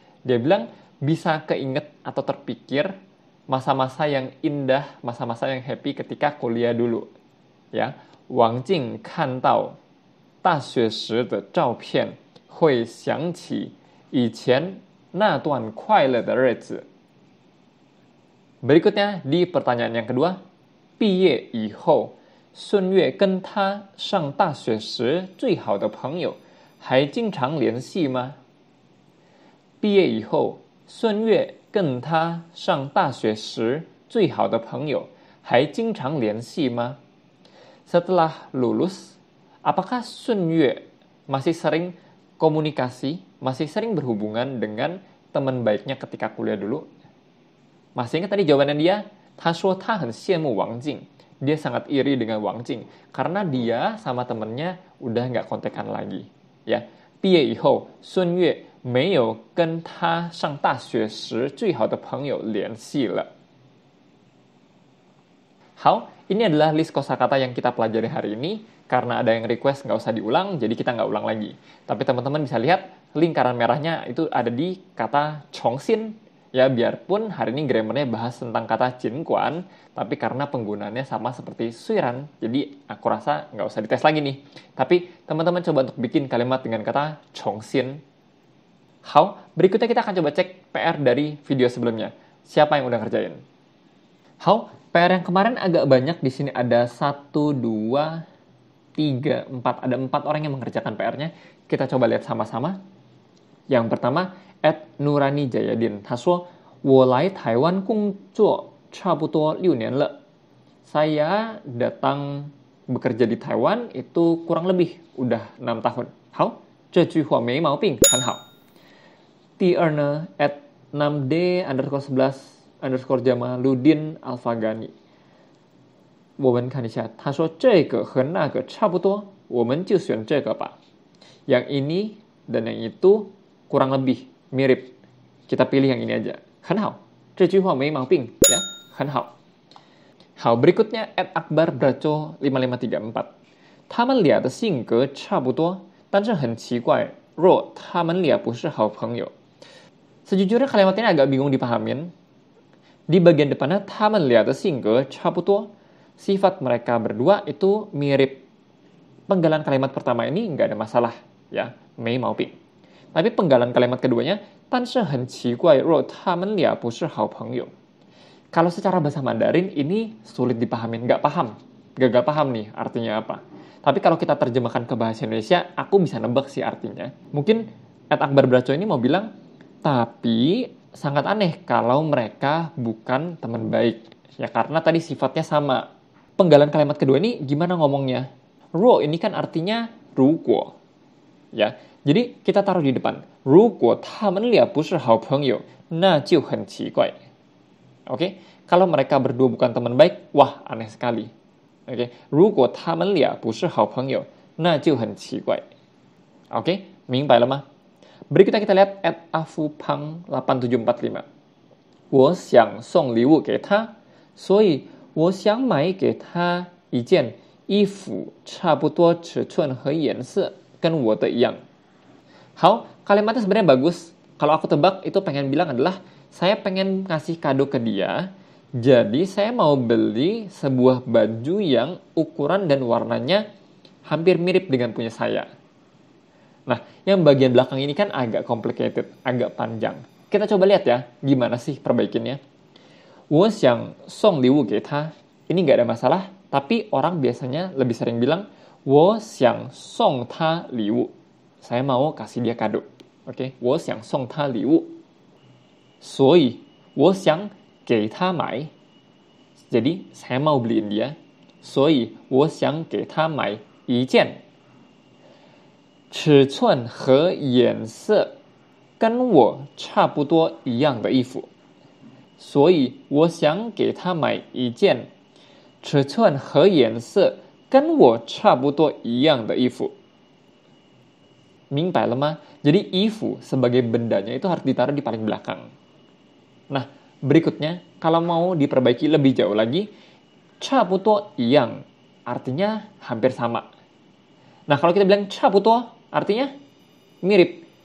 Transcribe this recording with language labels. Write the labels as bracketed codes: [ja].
[id] Dia bilang bisa keinget atau terpikir masa-masa yang indah, masa-masa yang happy ketika kuliah dulu. [zh] Ya, Wang Jing 看到大学时的照片会想起以前那段快乐的日子. [id] Berikutnya di pertanyaan yang kedua, [zh] 毕业以后顺月跟他上大学时最好的朋友还经常联系吗？毕业以后，顺月跟他上大学时最好的朋友还经常联系吗？ [id] Setelah lulus, apakah Sun Yue masih sering komunikasi, masih sering berhubungan dengan teman baiknya ketika kuliah dulu? Masih ingat tadi jawabannya dia? [zh] 他说他很羡慕王静. [id] Dia sangat iri dengan Wang Jing karena dia sama temennya udah nggak kontekan lagi. [zh] Ya, 毕业以后，孙悦没有跟他上大学时最好的朋友联系了。 [id] 好，ini adalah list kosakata yang kita pelajari hari ini. Karena ada yang request nggak usah diulang, jadi kita nggak ulang lagi. Tapi teman-teman bisa lihat lingkaran merahnya itu ada di kata chongxin. Ya, biarpun hari ini grammarnya bahas tentang kata jinguan, tapi karena penggunaannya sama seperti suiran, jadi aku rasa nggak usah dites lagi nih. Tapi teman-teman coba untuk bikin kalimat dengan kata chongxin. How? Berikutnya kita akan coba cek PR dari video sebelumnya. Siapa yang udah ngerjain? How? PR yang kemarin agak banyak. Di sini ada 1, 2, 3, 4. Ada 4 orang yang mengerjakan PR-nya. Kita coba lihat sama-sama. Yang pertama, @Nurani Jayadin. [zh] 他说我来台湾工作差不多6年了. [id] Saya datang bekerja di Taiwan itu kurang lebih udah 6 tahun. [zh] 好，这句话没毛病，很好。第二呢，@6D_11_Jamaludin Alfagani. 我们看一下，他说这个和那个差不多，我们就选这个吧。 [id] Yang ini dan yang itu kurang lebih mirip. Kita pilih yang ini aja. [zh] 很好，这句话没毛病 ya. 很好。好， [id] berikutnya [zh] @akbarbraco5534. 他们俩的性格差不多，但是很奇怪，若他们俩不是好朋友。 [id] Sejujurnya kalimat ini agak bingung dipahamin. Di bagian depannya [zh] 他们俩的性格差不多. [id] Sifat mereka berdua itu mirip. Penggalan kalimat pertama ini nggak ada masalah, ya, [zh] 没毛病. [id] Tapi penggalan kalimat keduanya, [zh] 但是很奇怪，若他们俩不是好朋友. [id] Kalau secara bahasa Mandarin ini sulit dipahamin, nggak paham nih artinya apa. Tapi kalau kita terjemahkan ke bahasa Indonesia, aku bisa nebak sih artinya. Mungkin @akbarbraco ini mau bilang, tapi sangat aneh kalau mereka bukan teman baik. Ya karena tadi sifatnya sama. Penggalan kalimat kedua ini gimana ngomongnya? Ro ini kan artinya ruguo. Ya, jadi kita taruh di depan. [zh] 如果他们俩不是好朋友，那就很奇怪. [id] Oke, kalau mereka berdua bukan teman baik, wah aneh sekali. [zh] Oke, 如果他们俩不是好朋友，那就很奇怪. [id] Oke, [zh] 明白了吗? [id] Berikutnya kita lihat @afupang8745. [zh] 我想送礼物给他，所以我想买给他一件衣服，差不多尺寸和颜色跟我的一样. [id] 好, kalimatnya sebenarnya bagus. Kalau aku tebak itu pengen bilang adalah saya pengen ngasih kado ke dia. Jadi saya mau beli sebuah baju yang ukuran dan warnanya hampir mirip dengan punya saya. Nah, yang bagian belakang ini kan agak complicated, agak panjang. Kita coba lihat ya, gimana sih perbaikinnya. [zh] 我想送礼物给他. [id] Ini nggak ada masalah, tapi orang biasanya lebih sering bilang [zh] 我想送他礼物. [id] Saya mau kasih dia kado. Oke, [zh] 我想送他礼物. 所以我想给他买. [id] Jadi saya mau beliin dia. [zh] 所以我想给他买一件尺寸和颜色跟我差不多一样的衣服。所以我想给他买一件尺寸和颜色跟我差不多一样的衣服. 明白了吗? [id] Jadi ifu sebagai bendanya itu harus ditaruh di paling belakang. Nah, berikutnya kalau mau diperbaiki lebih jauh lagi, [zh] 差不多一样 [id] artinya hampir sama. Nah, kalau kita bilang [zh] 差不多 [id] artinya mirip.